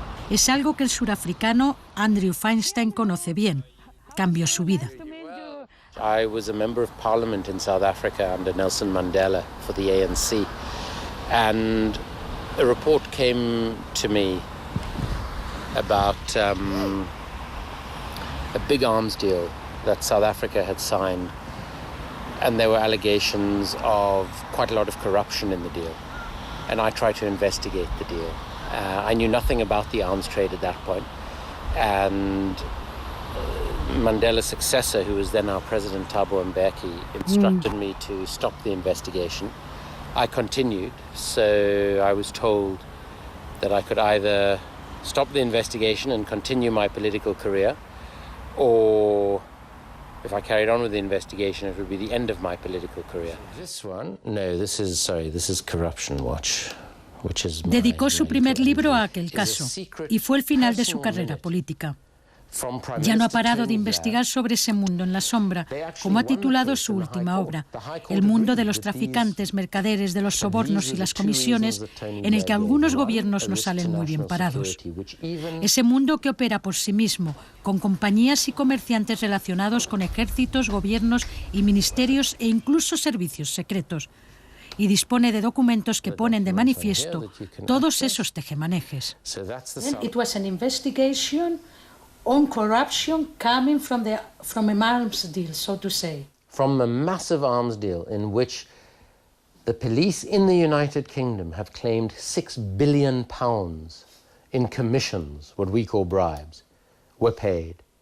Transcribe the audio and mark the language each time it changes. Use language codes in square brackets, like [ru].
[es] Es algo que el surafricano Andrew Feinstein conoce bien. Cambió su vida. [en] I was a member of parliament in South Africa under Nelson Mandela for the ANC. And a report came to me about a big arms deal that South Africa had signed. And there were allegations of quite a lot of corruption in the deal. And I tried to investigate the deal. I knew nothing about the arms trade at that point. And Mandela's successor, who was then our president, Thabo Mbeki, instructed me to stop the investigation. I continued, so I was told that I could either stop the investigation and continue my political career, or if I carried on with the investigation, it would be the end of my political career. This one? No, this is Corruption Watch, which is [es] Dedicó su primer libro a aquel caso, y fue el final de su carrera política. Ya no ha parado de investigar sobre ese mundo en la sombra, como ha titulado su última obra, El mundo de los traficantes, mercaderes, de los sobornos y las comisiones, en el que algunos gobiernos no salen muy bien parados. Ese mundo que opera por sí mismo, con compañías y comerciantes relacionados con ejércitos, gobiernos y ministerios e incluso servicios secretos, y dispone de documentos que ponen de manifiesto todos esos tejemanejes. [en] It was an investigation on corruption coming from an arms deal, so to say. From a massive arms deal in which the police in the United Kingdom have claimed £6 billion in commissions, what we call bribes, were paid.